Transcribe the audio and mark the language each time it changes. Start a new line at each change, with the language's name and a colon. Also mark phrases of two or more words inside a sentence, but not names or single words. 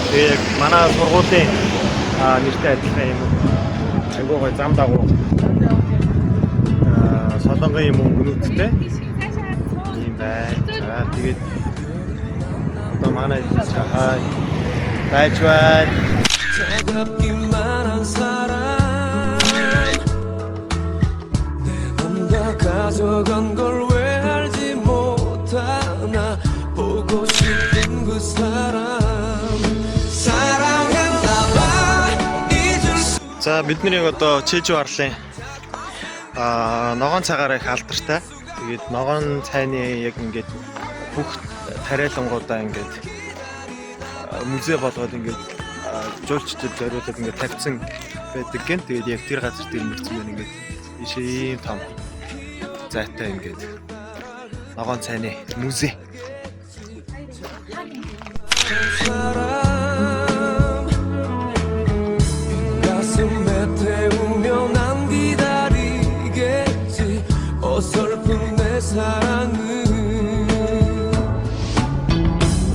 Mongolian: Тэгээ яг манай сургуулийн нэртэй адилхан юм. Айгуу гой зам дагуу. Солонгын юм өнгөнүүдтэй. Тийм байна. За тэгээд одоо манай хай байж байна.
Korean: 가져간 걸 왜 알지 못하나 보고 싶은 그 사람 사랑했나 봐 잊을 수.
Mongolian: За бидний одоо Чэжүү арлын ногоон цагаараа их алдартай. Тэгээд ногоон цайны яг ингээд бүх тариалангуудаа ингээд музей болгоод ингээд жуулчдад зориулаад ингээд тавьсан байдаг гэн. Тэгээд яг тэр газар дээр мөрцөн байна ингээд ийш ийм том зайтай ингээд ногоон цайны музей.
Korean: 가슴에 태우면 난 기다리겠지 어설픈 내 사랑은